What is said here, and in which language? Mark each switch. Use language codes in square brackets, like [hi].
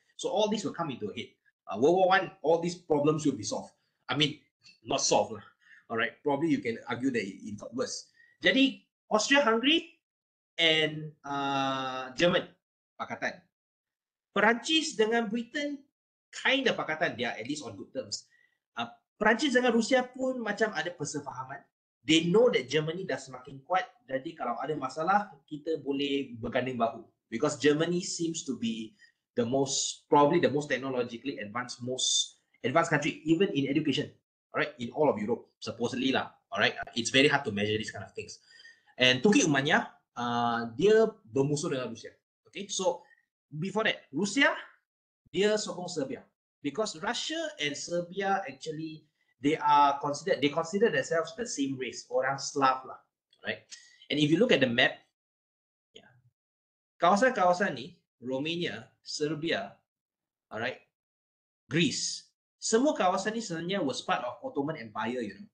[en] So all this will come into a head. World War I, all these problems will be solved. I mean, not solved. All right, probably you can argue that it got worse. [ms] Jadi, Austria-Hungary and German, pakatan. Perancis dengan [en] Britain, kind of pakatan. They are at least on good terms. [ms] Perancis dengan Rusia pun macam ada persefahaman. [en] They know that [ms] Germany dah semakin kuat, jadi kalau ada masalah, kita boleh berganding bahu. [en] Because Germany seems to be probably the most technologically advanced country, even in education, alright, in all of Europe, supposedly lah, alright. It's very hard to measure these kind of things. [ms] And Turki Umayyah, dia bermusuh dengan Rusia. [en] Okay, so before that, Rusia, [ms] dia sokong [en] Serbia. Because Russia and Serbia actually, they consider themselves the same race, [ms] orang Slav lah, [en] right? And if you look at the map, yeah, [ms] kawasan-kawasan ni, [en] Romania, Serbia, alright, Greece, [ms] semua kawasan ni sebenarnya [en] was part of Ottoman Empire, you know.